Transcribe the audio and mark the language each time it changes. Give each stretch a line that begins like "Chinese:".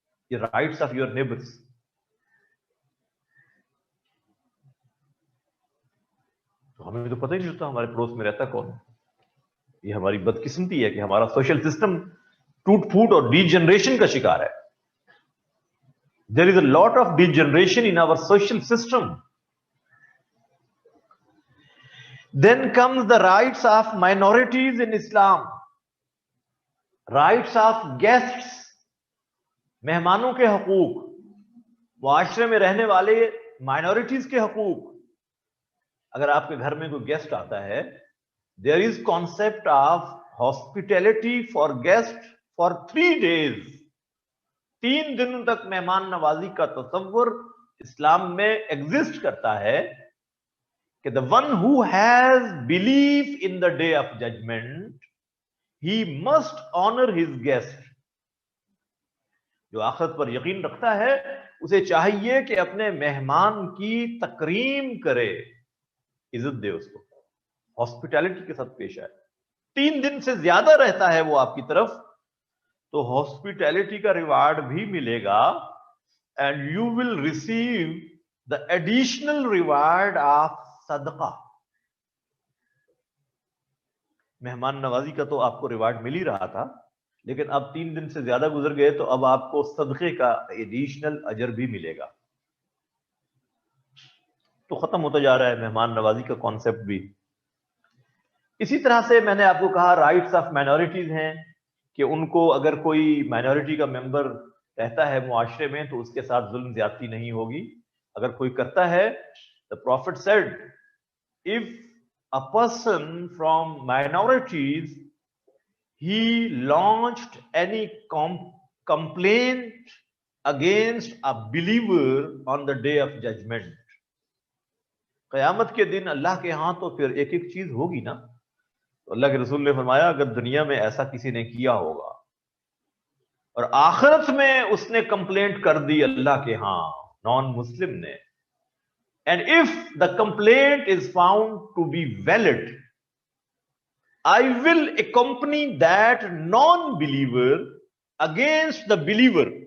English: یہ rights of your neighbours.
Urdu: تو ہمیں تو پتہ ہی نہیں ہوتا ہمارے پڑوس میں رہتا کون. یہ ہماری بدقسمتی ہے کہ ہمارا سوشل سسٹم ٹوٹ پھوٹ اور ڈی جنریشن کا شکار ہے.
English: There is a lot of degeneration in our social system. Then comes the rights of minorities in Islam. Rights of guests.
Urdu: مہمانوں کے حقوق، معاشرے میں رہنے والے مائنورٹیز کے حقوق. اگر آپ کے گھر میں کوئی گیسٹ آتا ہے،
English: there is concept of hospitality for guests for 3 days.
Urdu: 3 دنوں تک مہمان نوازی کا تصور اسلام میں ایگزسٹ کرتا ہے کہ
English: the one who has belief in the day of judgment, he must honor his guest.
Urdu: جو آخرت پر یقین رکھتا ہے اسے چاہیے کہ اپنے مہمان کی تکریم کرے، عزت دے، اس کو ہاسپٹیلٹی کے ساتھ پیش آئے. 3 دن سے زیادہ رہتا ہے وہ آپ کی طرف تو ہاسپٹیلٹی کا ریوارڈ بھی ملے گا
English: And you will receive the additional reward of صدقہ.
Urdu: مہمان نوازی کا تو آپ کو ریوارڈ مل ہی رہا تھا، لیکن اب 3 دن سے زیادہ گزر گئے تو اب آپ کو صدقے کا ایڈیشنل اجر بھی ملے گا. تو ختم ہوتا جا رہا ہے مہمان نوازی کا کانسیپٹ بھی. اسی طرح سے میں نے آپ کو کہا رائٹس آف مائنورٹیز ہیں کہ ان کو اگر کوئی مائنورٹی کا ممبر رہتا ہے معاشرے میں تو اس کے ساتھ ظلم زیادتی نہیں ہوگی. اگر کوئی کرتا ہے,
English: the prophet said, if a person from minorities, he launched any complaint against a believer on the day of judgment,
Urdu: قیامت کے دن اللہ کے ہاں تو پھر ایک ایک چیز ہوگی نا. تو اللہ کے رسول نے فرمایا اگر دنیا میں ایسا کسی نے کیا ہوگا اور آخرت میں اس نے کمپلینٹ کر دی اللہ کے ہاں نان مسلم نے,
English: and if the complaint is found to be valid, I will accompany that non-believer against the believer.